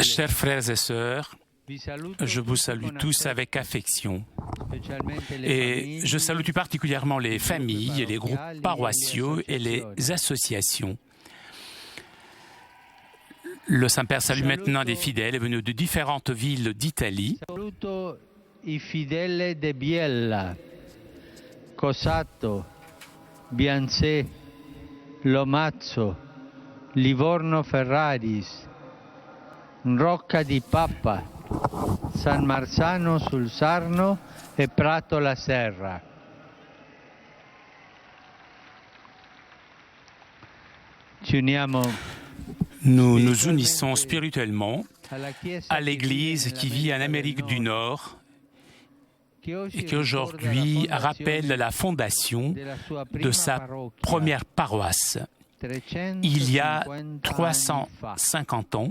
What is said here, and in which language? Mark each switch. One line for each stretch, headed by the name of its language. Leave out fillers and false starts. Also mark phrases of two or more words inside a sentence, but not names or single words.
French: Chers frères et sœurs,
Italian: vi saluto
French: je vous salue
Italian: con
French: tous
Italian: affetto,
French: avec affection.
Italian: specialmente le
French: Et
Italian: famiglie,
French: je salue tout particulièrement les familles, les groupes paroissiaux et les associations. Le Saint-Père salue maintenant des fidèles venus de différentes villes d'Italie.
Italian: Saluto i fidèles de Biella, Cosato, Bianzè, Lomazzo, Livorno Ferraris, Rocca di Papa, San Marzano sul Sarno e Prato la Serra. Ci uniamo
French: Nous nous unissons spirituellement
Italian: alla Chiesa
French: à l'Église qui vit en Amérique du Nord et qui aujourd'hui rappelle la fondation de sa première paroisse. Il y a 350 ans,